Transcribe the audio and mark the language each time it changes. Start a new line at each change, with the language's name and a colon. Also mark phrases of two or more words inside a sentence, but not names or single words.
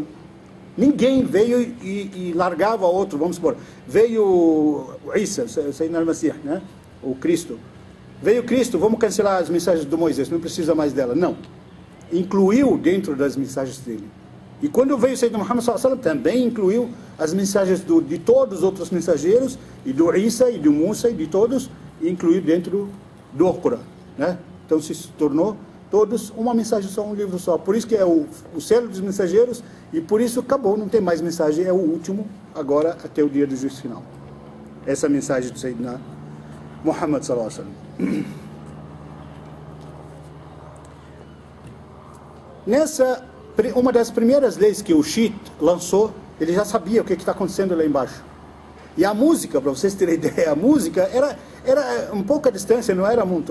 Portuguese: Ninguém veio e largava outro, vamos supor. Veio o Isa, Sayyidina al-Masih, né? O Cristo. Veio Cristo, vamos cancelar as mensagens do Moisés, não precisa mais dela. Não. Incluiu dentro das mensagens dele. E quando veio o Sayyidina Muhammad
Arabic: صلى الله عليه وسلم,
Portuguese: também incluiu as mensagens de todos os outros mensageiros, e do Isa, e do Musa, e de todos, e incluiu dentro do Alcorão, né? Então se tornou todos uma mensagem só, um livro só. Por isso que é o selo dos mensageiros, e por isso acabou, não tem mais mensagem, é o último, agora até o dia do juízo final. Essa é a mensagem do Sayyidina Muhammad
Arabic: صلى الله عليه وسلم.
Portuguese: Nessa, uma das primeiras leis que o Shit lançou, ele já sabia o que está acontecendo lá embaixo. E a música, para vocês terem ideia, a música era um pouca distância, não era muito.